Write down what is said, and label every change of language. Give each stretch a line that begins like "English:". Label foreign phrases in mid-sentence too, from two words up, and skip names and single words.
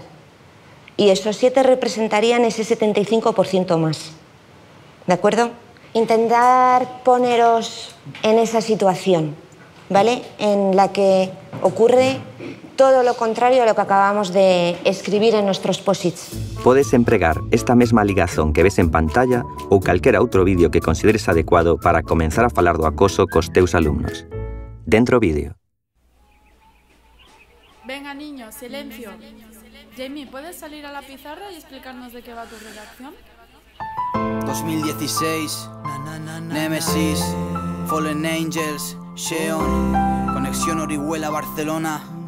Spanish: Y esos 7 representarían ese 75% más. ¿De acuerdo? Intentar poneros en esa situación, ¿vale? En la que ocurre todo lo contrario a lo que acabamos de escribir en nuestros post-its.
Galician: Podes empregar esta mesma ligazón que ves en pantalla ou calquera outro vídeo que consideres adecuado para comenzar a falar do acoso cos teus alumnos. Dentro vídeo.
Spanish: Venga, niños, silencio. Jamie, ¿puedes salir a la pizarra y explicarnos de qué va tu redacción? 2016, Nemesis, Fallen Angels, Sheon, Conexión Orihuela-Barcelona.